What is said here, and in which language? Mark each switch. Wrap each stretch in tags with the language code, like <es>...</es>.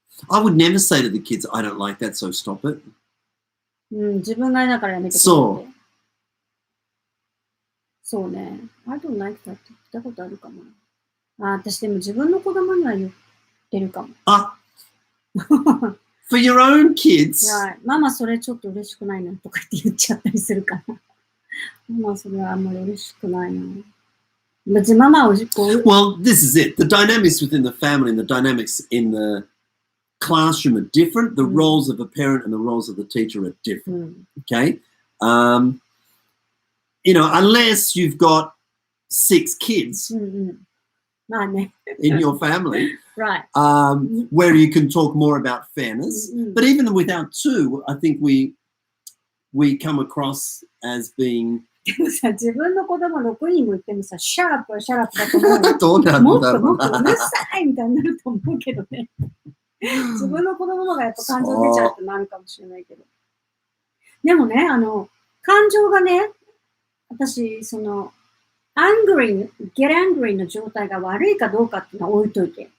<en>I would never say to the kids, I don't like that, so stop it.</en> <ja>自分がだからやめてくれって。そうね。</ja> <en>I don't like that</en> <ja>って言ったことあるかも。私でも自分の子供には言ってるかも。</ja> <en>For your own kids? Right.</en> <ja>ママそれちょっと嬉しくないなとかって言っちゃったりするかな。ママそれはあんまり嬉しくないな。別にママを</ja> <en>Well, this is it. The dynamics within the family and the dynamics in the classroom are different. The roles of a parent and the roles of the teacher are different. Okay? You know, unless you've got 6 kids in your family, right. Where you can talk more about fairness. But even without 2, I think we come across as being</en> <ja>でもさ、自分の子供6人も言ってもさ、シャープはシャープだと思う。どうなんだろうな。もっとうるさいみたいになると思うけどね。自分の子供のがやっぱ感情出ちゃうってなるかもしれないけど。でもね、感情がね、私、</ja> <en>get angry</en> <ja>の状態が悪いかどうかっていうのは置いといて。</ja>